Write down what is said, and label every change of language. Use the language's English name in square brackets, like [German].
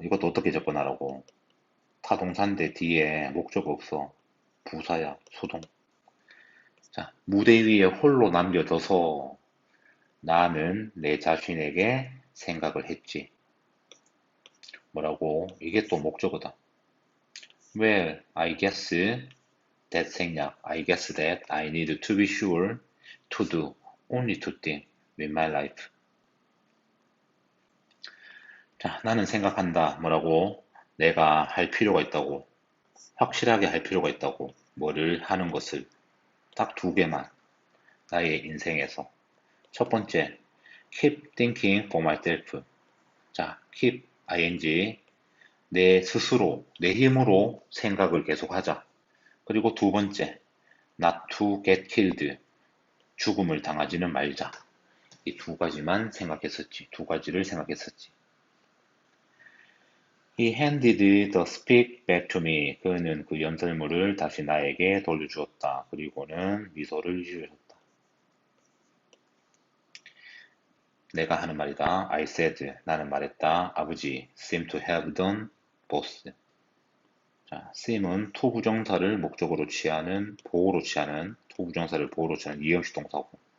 [Korean] 이것도 어떻게 접근하라고. 타동사인데 뒤에 목적 없어. 부사야. 수동. 자, 무대 위에 홀로 남겨져서 나는 내 자신에게 생각을 했지. 뭐라고? 이게 또 목적어다. Well, I guess that 생략. [English] I guess that I need to be sure to do only two things with my life. [Korean] 자, 나는 생각한다. 뭐라고? 내가 할 필요가 있다고. 확실하게 할 필요가 있다고. 뭐를 하는 것을. 딱 두 개만. 나의 인생에서. 첫 번째, [English] keep thinking for myself. [Korean] 자, keep ing 내 스스로, 내 힘으로 생각을 계속하자. 그리고 두 번째, [English] not to get killed. [Korean] 죽음을 당하지는 말자. 이 두 가지만 생각했었지. 두 가지를 생각했었지. [English] He handed the speak back to me. [Korean] 그는 그 연설문을 다시 나에게 돌려주었다. 그리고는 미소를 지으셨다. 내가 하는 말이다. [English] I said. [Korean] 나는 말했다. 아버지. [English] seem to have done both. [Korean] 자, seem은 투부정사를 목적으로 취하는, 보호로 취하는, 투부정사를 보호로 취하는 이형식 동사고.